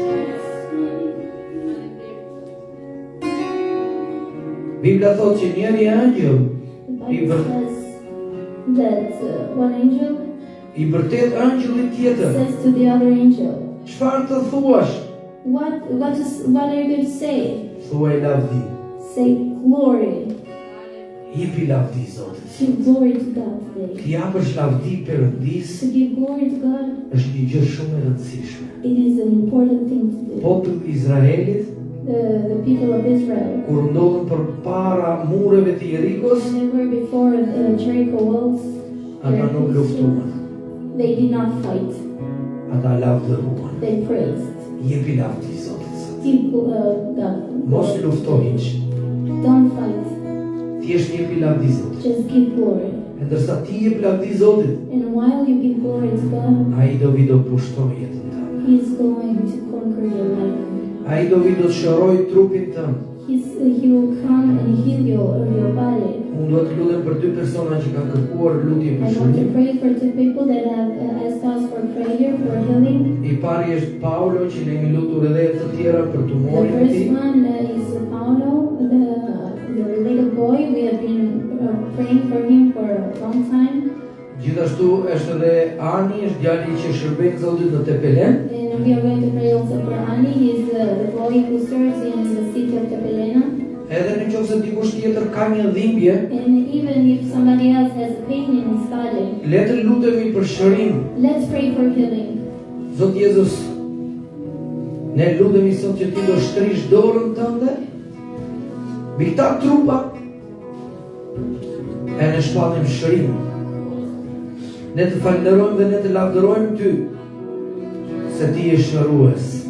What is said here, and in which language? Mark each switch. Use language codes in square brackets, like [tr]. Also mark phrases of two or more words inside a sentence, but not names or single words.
[sq] Bibla thotë që njëri angjëll [en] The Bible says that one angel [sq] I vërtet angjëllit tjetër, [en] says to the other angel, [sq] çfarë të thuash? [en] what are you going to say? [sq] Thuaj lavdi. [en] Say glory. [sq] Jepi lavdi Zotit. [en] Give glory to God today. [sq] Ti japësh lavdi Perëndis [en] To give glory to God, [sq] është një gjë shumë e rëndësishme. [en] it is an important thing to do. [sq] Populli I Izraelit [en] The people of Israel, [sq] kur ndodhen përpara mureve të Jerikos, [en] when they were before Jericho walls, [sq] ata nuk luftuan, [en] they did not fight. [sq] ata lavdëruan. [en] They praised. [sq] Jepi lavdi Zotit. [en] Give God. [sq] Mos lufto hiç. [en] Don't fight. [sq] Thjesht jepi lavdi Zotit. [en] Just give glory. [sq] E ndërsa ti jep lavdi Zotit, [en] And while you give glory to God, [sq] ai do vi do pushtoj jetën tënde. [en] He's going to conquer your life. [sq] Ai do vi do shëroj trupin tënd. [en] He will come and heal your body. [sq] Unë duhet të lutem për dy persona që kanë kërkuar lutje [en] I [sq] për [en] want to [sq] shëndet. [en] pray for two people that have asked us for prayer for healing. [sq] I pari është Paulo që ne kemi lutur edhe të tjera për [en] The [sq] tumorin e [en] first [sq] tij. [en] one is Paulo, the little boy. We have been praying for him for a long time. [sq] Gjithashtu është edhe Ani, është djali që shërben Zotit në Tepelen. [en] And we are going to pray also for Ani. He is the boy who serves in the city of Tepelena. [sq] Edhe nëse dikush tjetër ka një dhimbje, [en] And even if somebody else has pain in his body, [sq] le të lutemi për shërim. [en] let's pray for healing. [sq] Zot Jezus, ne lutemi sot që ti do shtrish dorën tënde mbi këta trupa e ne shpalim shërim. Ne të falenderojmë dhe ne të lavdërojmë ty se ti je shërues.